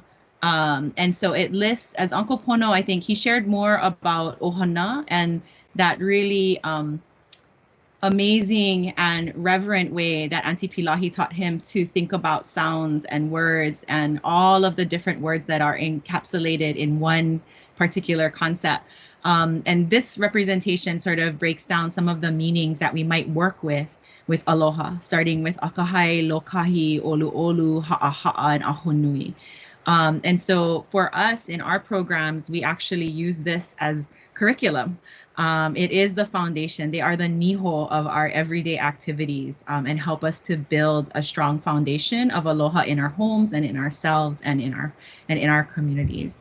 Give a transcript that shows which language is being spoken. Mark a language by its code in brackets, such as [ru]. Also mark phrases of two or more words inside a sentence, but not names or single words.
[en] And so it lists, as Uncle Pono, I think he shared more about ohana and that really amazing and reverent way that Auntie Pilahi taught him to think about sounds and words and all of the different words that are encapsulated in one particular concept. And this representation sort of breaks down some of the meanings that we might work with aloha, starting with [haw] Akahai, Lokahi, Oluʻolu, Haʻahaʻa, [en] and Ahonui. And so for us in our programs, we actually use this as curriculum. It is the foundation. They are the niho of our everyday activities, and help us to build a strong foundation of aloha in our homes and in ourselves and in our communities.